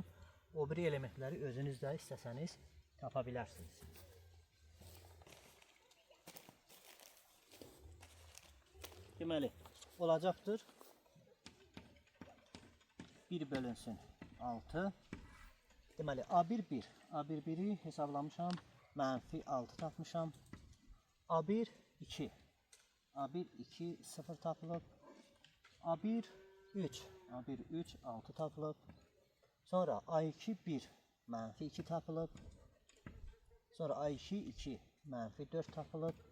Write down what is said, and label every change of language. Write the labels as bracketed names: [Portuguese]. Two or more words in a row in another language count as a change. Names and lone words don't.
[Azerbaijani] O biri elementləri özünüz də istəsəniz tapa bilərsiniz. Deməli, olacaqdır 1 bölünsün 6. Deməli, A1 1. A1 1-i hesablamışam. Mənfi 6 tapmışam. A1 2. A1 2 0 tapılıb. A1 3. A1 3 6 tapılıb. Sonra A2 1 mənfi 2 tapılıb. Sonra A2 2 mənfi 4 tapılıb.